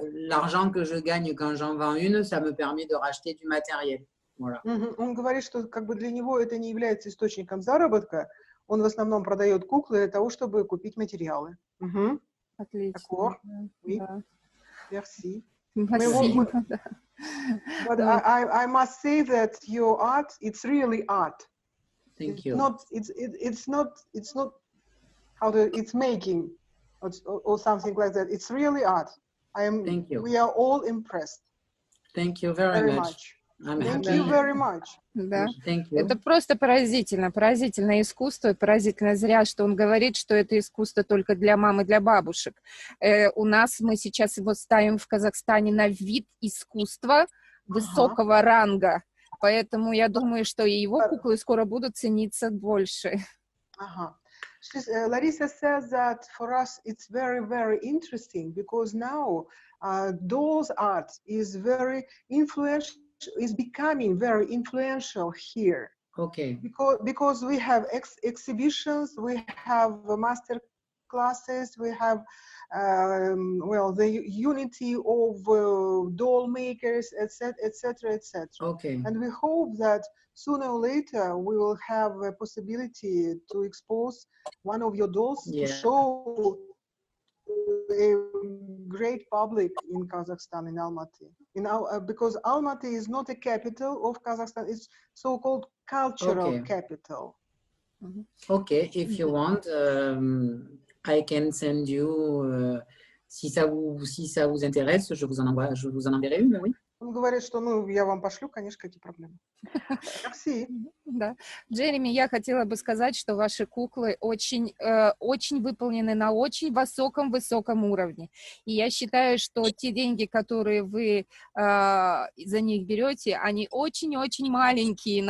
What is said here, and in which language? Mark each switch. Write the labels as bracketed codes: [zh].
[fr] L'argent que je gagne quand j'en vends une, ça me permet de racheter du matériel. Voilà. [ru] Он говорит, что как бы для него это не является источником заработка. Он в основном продает куклы для того, чтобы купить материалы. Отлично. [fr] D'accord. [ru] Да, [fr] Oui. [ru] да. [fr] Merci. [ru] Спасибо. Да. [en] But I must say that your art, it's really art. Thank you. It's not how to, it's making or something like that. It's really art. Thank you. We are all impressed. Thank you very much. I'm Thank happy. you very much. [ru] Да. [en] Thank you. [ru] Это просто поразительно, поразительное искусство, поразительно зря, что он говорит, что это искусство только для мам и для бабушек. У нас мы сейчас его ставим в Казахстане на вид искусства высокого ранга, поэтому я думаю, что и его куклы скоро будут цениться больше. [en] Larissa says that for us it's very, very interesting because now dolls art is very influential, is becoming very influential here. Okay. Because we have exhibitions, we have master classes, we have the unity of doll makers, etc., etc., etc. Okay. And we hope that sooner or later we will have a possibility to expose one of your dolls to show a great public in Kazakhstan, in Almaty. Because Almaty is not a capital of Kazakhstan, it's so-called cultural capital. Okay, if you want, I can send you. [fr] Si ça vous intéresse, je vous en enverrai une, oui. [ru] Он говорит, что я вам пошлю, конечно, какие проблемы. [fr] Merci. [ru] Да. Джереми, я хотела бы сказать, что ваши куклы очень, очень выполнены на очень высоком уровне. И я считаю, что те деньги, которые вы за них берете, они очень-очень маленькие.